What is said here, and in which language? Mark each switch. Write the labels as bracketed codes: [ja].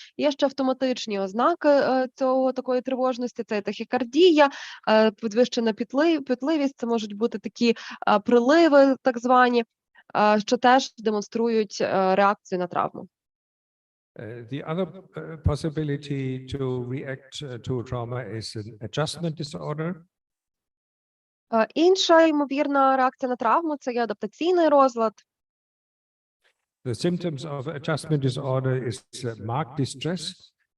[uk] Є ще автоматичні ознаки такої тривожності, це тахікардія, підвищена пітливість, це можуть бути такі приливи так звані, що теж демонструють реакцію на травму. [en] The other possibility to react to trauma is an adjustment disorder. [uk] Інша ймовірна реакція на травму – це є адаптаційний розлад. [en] The symptoms of adjustment disorder is marked distress.